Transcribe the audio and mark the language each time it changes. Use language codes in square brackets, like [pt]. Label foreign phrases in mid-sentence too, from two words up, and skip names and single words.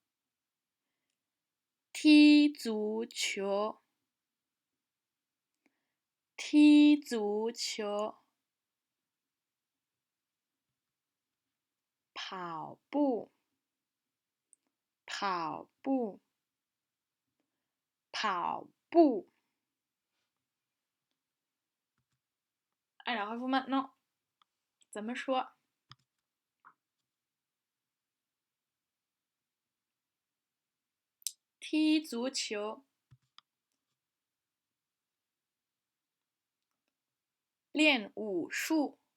[zh] 踢足球，踢足球，跑步，跑步，跑步。 [fr] Alors, à vous maintenant. [zh] 怎么说？踢足球，练武术，